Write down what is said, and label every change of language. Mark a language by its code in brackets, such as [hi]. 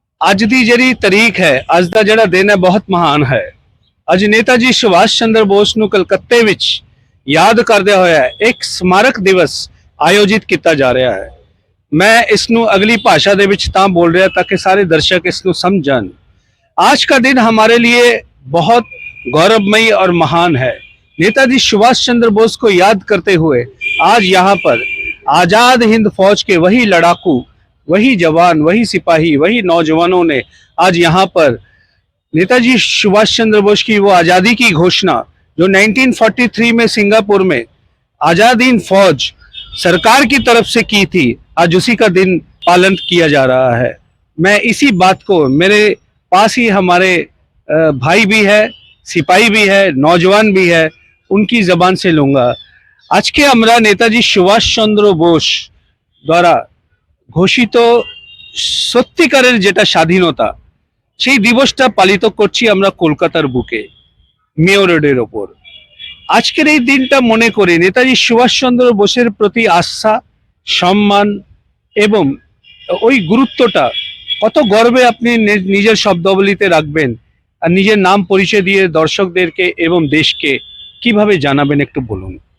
[pa] ਅੱਜ ਦੀ ਜਿਹੜੀ ਤਾਰੀਖ ਹੈ, ਅੱਜ ਦਾ ਜਿਹੜਾ ਦਿਨ ਹੈ ਬਹੁਤ ਮਹਾਨ ਹੈ। ਅੱਜ ਨੇਤਾ ਜੀ ਸੁਭਾਸ਼ ਚੰਦਰ ਬੋਸ ਨੂੰ ਕਲਕੱਤੇ ਵਿੱਚ ਯਾਦ ਕਰਦਿਆਂ ਹੋਇਆ ਇੱਕ ਸਮਾਰਕ ਦਿਵਸ ਆਯੋਜਿਤ ਕੀਤਾ ਜਾ ਰਿਹਾ ਹੈ। ਮੈਂ ਇਸ ਨੂੰ ਅਗਲੀ ਭਾਸ਼ਾ ਦੇ ਵਿੱਚ ਤਾਂ ਬੋਲ ਰਿਹਾ ਤਾਂ ਕਿ ਸਾਰੇ [hi] ਦर्शक इसको समझ। आज का दिन हमारे लिए बहुत गौरवमयी और महान है। नेताजी सुभाष चंद्र बोस को याद करते हुए आज यहाँ पर आजाद हिंद फौज के वही लड़ाकू, वही जवान, वही सिपाही, वही नौजवानों ने आज यहाँ पर नेताजी सुभाष चंद्र बोस की वो आज़ादी की घोषणा जो 1943 में सिंगापुर में आजाद हिंद फौज सरकार की तरफ से की थी, आज उसी का दिन पालन किया जा रहा है। मैं इसी बात को, मेरे पास ही हमारे भाई भी है, सिपाही भी है, नौजवान भी है, उनकी जबान से लूंगा। [bn] আজকে আমরা নেতাজি সুভাষচন্দ্র বোস দ্বারা ঘোষিত সত্যিকারের যেটা স্বাধীনতা, সেই দিবসটা পালিত করছি আমরা কলকাতার বুকে, মেয়র রোডের ওপর। আজকের এই দিনটা মনে করে নেতাজি সুভাষচন্দ্র বোসের প্রতি আস্থা, সম্মান এবং ওই গুরুত্বটা কত গর্বে আপনি নিজের শব্দাবলীতে রাখবেন আর নিজের নাম পরিচয় দিয়ে দর্শকদেরকে এবং দেশকে কিভাবে জানাবেন একটু বলুন।